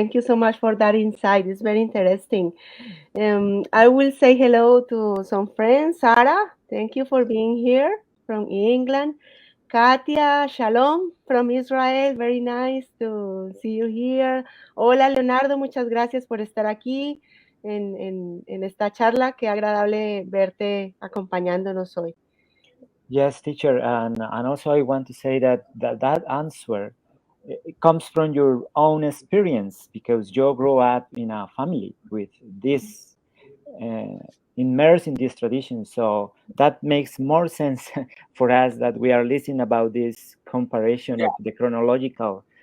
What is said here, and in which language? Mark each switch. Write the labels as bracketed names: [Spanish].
[English] Thank you so much for that insight. It's very interesting. I will say hello to some friends. Sarah, thank you for being here from England. Katia, shalom from Israel. Very nice to see you here. [Spanish] Hola, Leonardo. Muchas gracias por estar aquí en esta charla. Qué agradable verte acompañándonos hoy. [English] Yes, teacher, and also I want to say that that answer it comes from your own experience, because you grew up in a family with this immersed in this tradition. So that makes more sense for us that we are listening about this comparison of the chronological.